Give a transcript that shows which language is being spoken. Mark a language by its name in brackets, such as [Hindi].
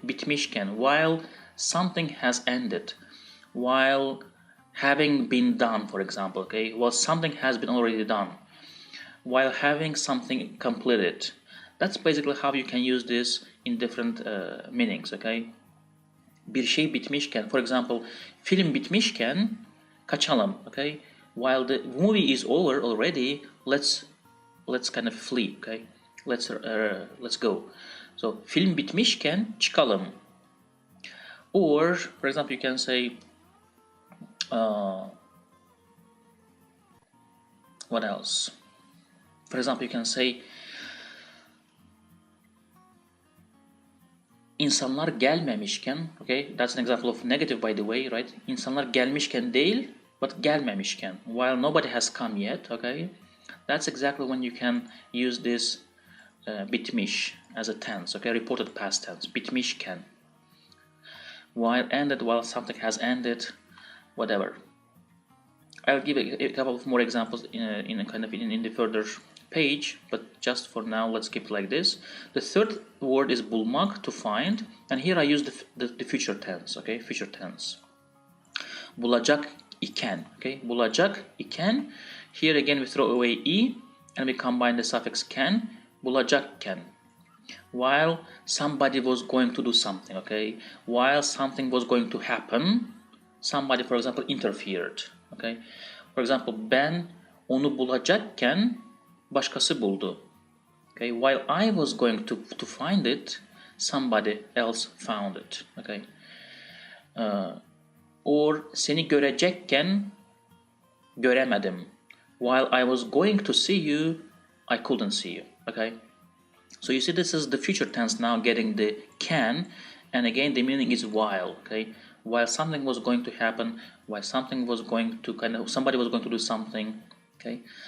[English] Bitmişken, while something has ended, while having been done, for example, okay? While something has been already done, while having something completed. That's basically how you can use this in different meanings, okay? [Turkish] Bir şey bitmişken, [English] for example, [Turkish] film bitmişken kaçalım, okay? [English] While the movie is over already, let's kind of flee, okay? Let's go. [Turkish] So film bitmişken çıkalım. [English] Or, for example, you can say what else? For example, you can say [Turkish] insanlar gelmemişken, [English] okay? That's an example of negative, by the way, right? [Turkish] İnsanlar gelmişken değil, [English] but gelmemişken, while nobody has come yet, okay? That's exactly when you can use this bitmiş as a tense, okay? Reported past tense, bitmişken. While ended, while something has ended, whatever. I'll give a couple of more examples in the further page, but just for now, let's keep it like this. The third word is bulmak, to find, and here I use the future tense, okay? Future tense. [Turkish] Bulacak iken, [English] okay? Bulacak iken. Here again we throw away e and we combine the suffix can. Bulacakken. While somebody was going to do something, okay? While something was going to happen, somebody, for example, interfered, okay? For example, [Turkish] ben onu bulacakken başkası buldu. [English] Okay, while I was going to find it, somebody else found it. Okay. [Turkish] Or seni görecekken göremedim. [English] While I was going to see you, I couldn't see you. Okay. So you see, this is the future tense now getting the can, and again the meaning is while. Okay. While something was going to happen, while something was going to somebody was going to do something. Okay.